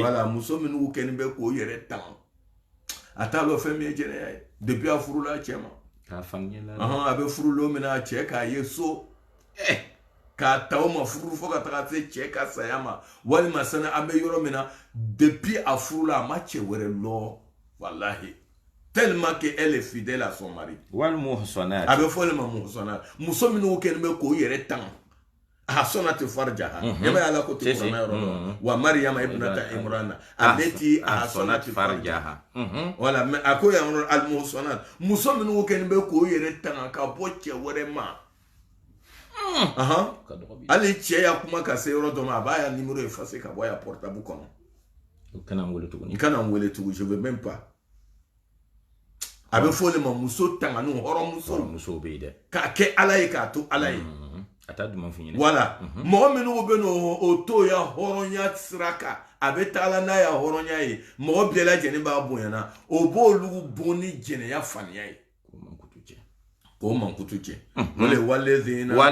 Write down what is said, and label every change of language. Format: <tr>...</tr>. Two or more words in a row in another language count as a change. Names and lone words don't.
<bm>wala muso minnu kɛni bɛ k'o yɛrɛ tanga a t'a lɔ fɛn min ye jɛnɛya ye depuis a furula a cɛ ma a bɛ furu don min na a cɛ k'a ye so k'a ta o ma furu fo ka taga se cɛ ka saya ma walima sani an bɛ yɔrɔ min na depuis a furula a ma cɛ wɛrɛ lɔ wallahi</bm> <fr>tellement que elle est fidèle à son mari</fr> <bm>walmuhsanat a bɛ fɔ le ma muhsanat muso minnu kɛni bɛ k'o yɛrɛ tanga</bm> <ar>أحصنت فرجها</ar> <bm>yaba ala ko te kurana yɔrɔ dɔ</bm> <ar>ومريم ابنت عمران التي أحصنت فرجها</ar> <bm>wala a ko yan yɔrɔ</bm> <ar>المحصنات</ar> <bm>muso minnu kɛni bɛ k'o yɛrɛ tanga ka bɔ cɛ wɛrɛ ma ali cɛ ya kuma ka se yɔrɔ dɔ ma a b'a ya</bm> <fr>numéro effacer</fr> <bm>ka bɔ ya portable kɔnɔ i kana n wele tuguni</bm> <fr>je veux même pas</fr> <bm>a bɛ fɔ le ma muso tangani hɔrɔnmuso bɛ yen dɛ k'a kɛ ala ye k'a to ala ye a t'a duman f'i ɲɛna wala mɔgɔ minnu bɛ n'o to ya hɔrɔnya sira kan a bɛ taala n'a ya hɔrɔnya ye mɔgɔ bɛɛ lajɛlen b'a bonyana o b'olu bon ni jɛnɛya faniya ye k'o mankutu cɛ walezina</bm>